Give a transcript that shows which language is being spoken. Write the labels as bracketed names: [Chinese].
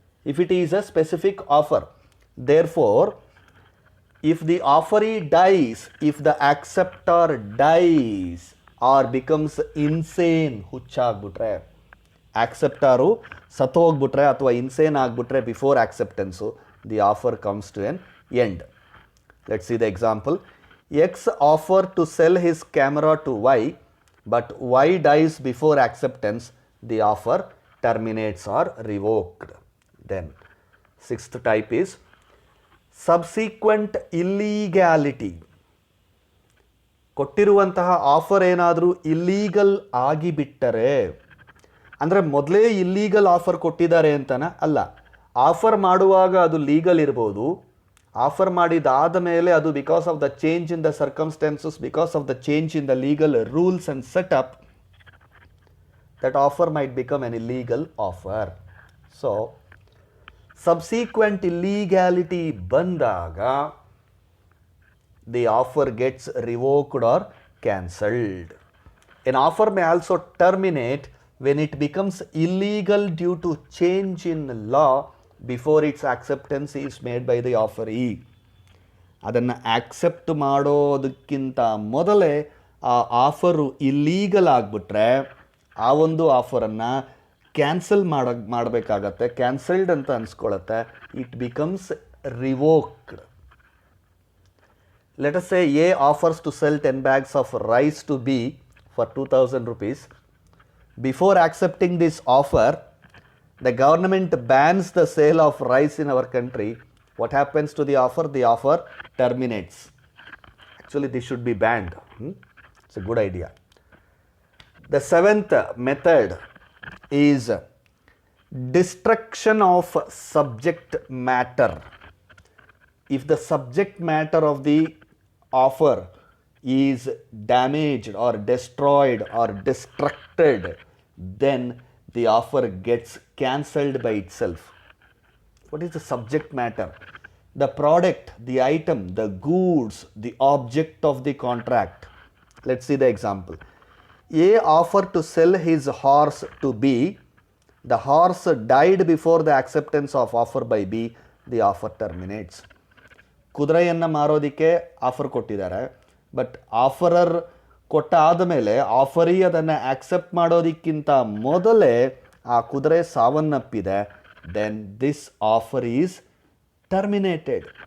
[English] if it is a specific offer, therefore if the offeree dies, if the acceptor dies or becomes insane, [Kannada] ಹುಚ್ಚಾಗ್ಬಿಟ್ರೆ, ಆಕ್ಸೆಪ್ಟರು ಸತ್ತೋಗ್ಬಿಟ್ರೆ ಅಥವಾ insane ಆಗಿಬಿಟ್ರೆ [English] Before acceptance, the offer comes to an end. Let's see the example. X offer to sell his camera to Y, but Y dies before acceptance. The offer terminates or revoked. Then, sixth type is subsequent illegality. [Kannada] ಕೊಟ್ಟಿರುವಂತಹ offer ಏನಾದರೂ illegal ಆಗಿಬಿಟ್ಟರೆ, ಅಂದರೆ ಮೊದಲೇ illegal offer ಕೊಟ್ಟಿದ್ದಾರೆ ಅಂತನ ಅಲ್ಲ, offer ಮಾಡುವಾಗ ಅದು legal ಇರ್ಬೋದು, ಆಫರ್ ಮಾಡಿದಾದ ಮೇಲೆ ಅದು [English] Because of the change in the circumstances, because of the change in the legal rules and setup, that offer might become an illegal offer. So subsequent illegality ಬಂದಾಗ the offer gets revoked or cancelled. An offer may also terminate when it becomes illegal due to change in law before its acceptance is made by the offeree. [Kannada] ಅದನ್ನು accept ಮಾಡೋದಕ್ಕಿಂತ ಮೊದಲೇ ಆ offer illegal ಆಗಿಬಿಟ್ರೆ ಆ ಒಂದು ಆಫರನ್ನು cancel ಮಾಡಬೇಕಾಗತ್ತೆ, cancelled ಅಂತ ಅನ್ಸ್ಕೊಳತ್ತೆ, [English] It becomes revoked. Let us say A offers to sell 10 bags of rice to B for 2000 rupees. Before accepting this offer, the government bans the sale of rice in our country. What happens to the offer? The offer terminates. Actually, this should be banned. It's a good idea. The seventh method is destruction of subject matter. If the subject matter of the offer is damaged or destroyed or destructed, then the offer gets cancelled by itself. What is the subject matter? The product, the item, the goods, the object of the contract. Let's see the example. A offered to sell his horse to B. The horse died before the acceptance of offer by B. The offer terminates. [Kannada] ಕುದುರೆಯನ್ನು ಮಾರೋದಕ್ಕೆ offer ಕೊಟ್ಟಿದ್ದಾರೆ, but ಆಫರರ್ ಕೊಟ್ಟ ಆದಮೇಲೆ ಆಫರಿ ಅದನ್ನು accept ಮಾಡೋದಕ್ಕಿಂತ ಮೊದಲೇ ಆ ಕುದುರೆ ಸಾವನ್ನಪ್ಪಿದೆ, [English] Then this offer is terminated.